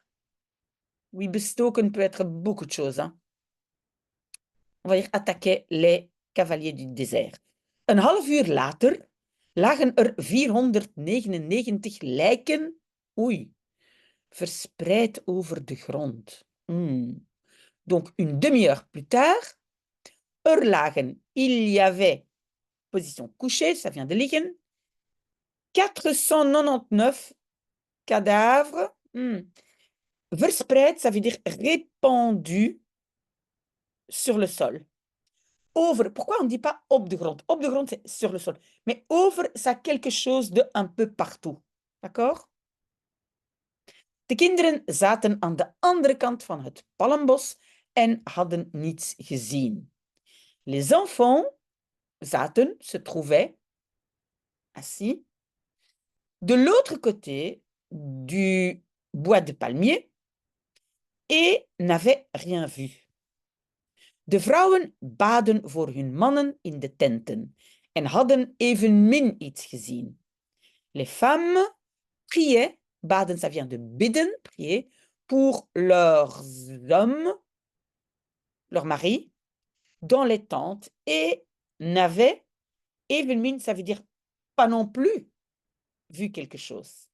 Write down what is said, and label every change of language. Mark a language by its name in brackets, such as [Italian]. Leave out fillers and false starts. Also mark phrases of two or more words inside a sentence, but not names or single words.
[French] Oui, bestoken peut être beaucoup de choses. Hein. On va dire attaquer les cavaliers du désert. [Dutch] Een half uur later lagen er 499 lijken, oei, verspreid over de grond. [French] Donc, une demi-heure plus tard, [Dutch] er lagen, [French] il y avait, position couchée, ça vient de liggen, 499 cadavres, verspreid, ça veut dire répandu, sur le sol. Over, pourquoi on ne dit pas [Dutch] op de grond? Op de grond, [French] c'est sur le sol. Mais over, ça a quelque chose de un peu partout. D'accord? [Dutch] De kinderen zaten aan de andere kant van het palmbos en hadden niets gezien. [French] Les enfants zaten, se trouvaient, assis, de l'autre côté du bois de palmier et n'avaient rien vu. [Dutch] De vrouwen baden voor hun mannen in de tenten en hadden evenmin iets gezien. [French] Les femmes priaient, baden, ça vient de bidden, prier, pour leurs hommes, leurs maris, dans les tentes et n'avaient, evenmin, ça veut dire pas non plus, vu quelque chose.